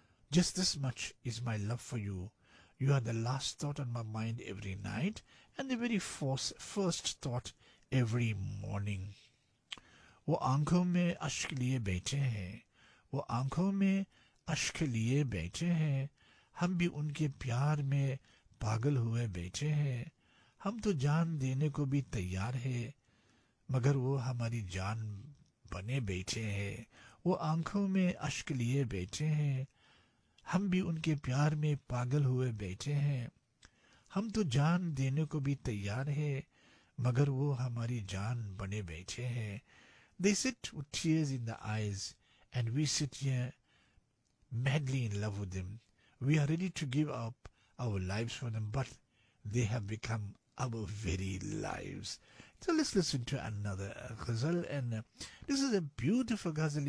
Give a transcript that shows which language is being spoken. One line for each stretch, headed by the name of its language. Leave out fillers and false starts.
English: Just this much is my love for you. You are the last thought on my mind every night, and the very first thought every morning.
Hindi: वो आंखों में अश्क लिए बैठे हैं, वो आंखों में अश्क लिए बैठे हैं, हम भी उनके प्यार में पागल हुए बैठे हैं, हम तो जान देने को भी तैयार हैं, मगर वो हमारी जान बने बैठे हैं, वो आंखों में अश्क लिए बैठे हैं, हम भी उनके प्यार में पागल हुए बैठे हैं, हम तो जान देने को भी तैयार हैं, मगर वो हमारी जान बने बैठे हैं.
English: They sit with tears in the eyes, and we sit here madly in love with them. We are ready to give up our lives for them, but they have become our very lives. So let's listen to another ghazal. And this is a beautiful ghazal.